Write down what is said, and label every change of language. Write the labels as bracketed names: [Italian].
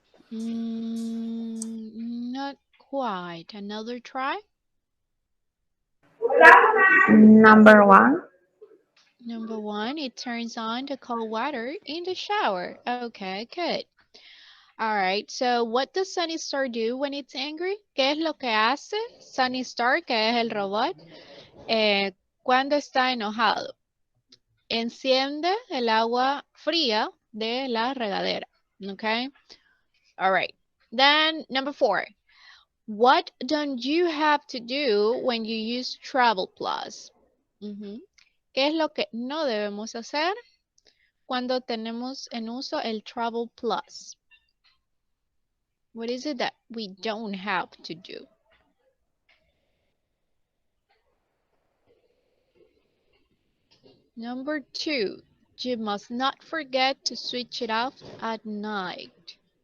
[English] Not quite. Another try? Number 1. Number 1, it turns on the cold water in the shower. Okay, good. All right, so what does Sunny Star do when it's angry? [Spanish] ¿Qué es lo que hace Sunny Star, que es el robot, cuando está enojado? Enciende el agua fría de la regadera. [English] Okay? All right. Then number 4. What don't you have to do when you use Travel Plus? [Spanish] ¿Qué es lo que no debemos hacer cuando tenemos en uso el Travel Plus? [English] What is it that we don't have to do? Number 2, you must not forget to switch it off at night.